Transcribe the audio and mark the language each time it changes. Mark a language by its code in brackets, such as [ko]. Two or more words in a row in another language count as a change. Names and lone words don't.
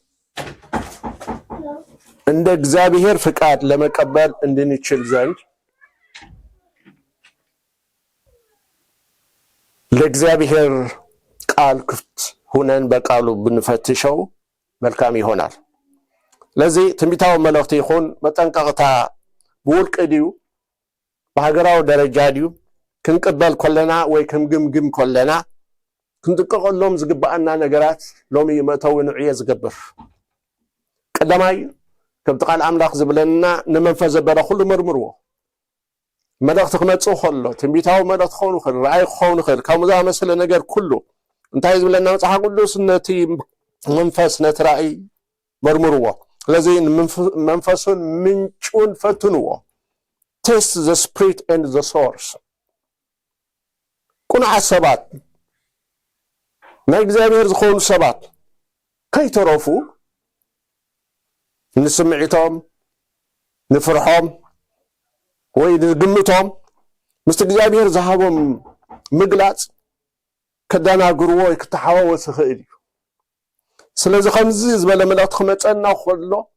[am] እንደ እግዚአብሔር ፍቃድ ለመቀበል እንድንችል ዘንድ ለእግዚአብሔር ቃል ክፍት ሆነን በቃሉ ብንፈትሸው መልካም ይሆናል። ለዚህ ትንቢታዊ መልእክት ይሁን መጠንቀቅታ [ti] ብውልቅ ድዩ በሀገራዊ ደረጃ ድዩ ክንቅበል ኮለና ወይ ክንግምግም ኮለና ክንጥንቀቀሎም ዝግባአና ነገራት ሎሚ መተው ንዕየ ዝገብር ቀዳማይ ከምቲ ቃል አምላኽ ዝብለና ንመንፈስ ዘበረ ኩሉ መርምርዎ። መልእክቲ ክመጽእ ከሎ ትንቢታዊ መልእክቲ ክኸውን ይኽእል፣ ራእይ ክኸውን ይኽእል፣ ከምኡ ዝኣመሰለ ነገር ኩሉ እንታይ ዝብለና መጽሓፍ ቅዱስ ነቲ መንፈስ ነቲ ራእይ መርምርዎ። ስለዚ መንፈሱን ምንጩን ፈትንዎ። [en] test the spirit and the source። [ti] ቁኑዓት ሰባት ናይ እግዚአብሔር ዝኾኑ ሰባት ከይተረፉ ንስምዒቶም ንፍርሖም ወይ ንግምቶም ምስ እግዚአብሔር ዝሃቦም ምግላጽ ከዳናግርዎ ወይ ክተሓዋወስ ይኽእል እዩ ስለዚ ከምዚ ዝበለ መልእኽቲ ክመፀና ከሎ